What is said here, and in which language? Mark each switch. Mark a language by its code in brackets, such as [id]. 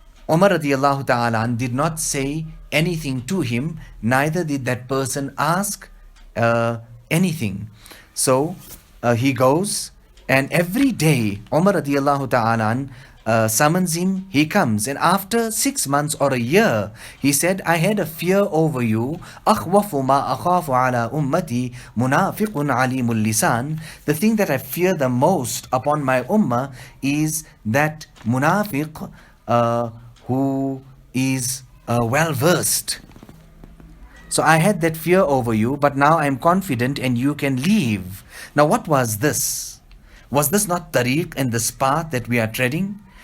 [en] Umar radiyallahu ta'ala did not say anything to him, neither did that person ask anything. So he goes, and every day Umar radiyallahu ta'ala summons him, he comes. And after 6 months or a year, he said, I had a fear over you. [ar] أَخْوَفُ مَا أَخَافُ عَلَى أُمَّتِي مُنَافِقٌ عَلِيمُ اللِّسَانِ. [en] The thing that I fear the most upon my ummah is that munafiq who is well versed. So I had that fear over you, but now I'm confident and you can leave. Now what was this? Was this not tariq and this path that we are treading?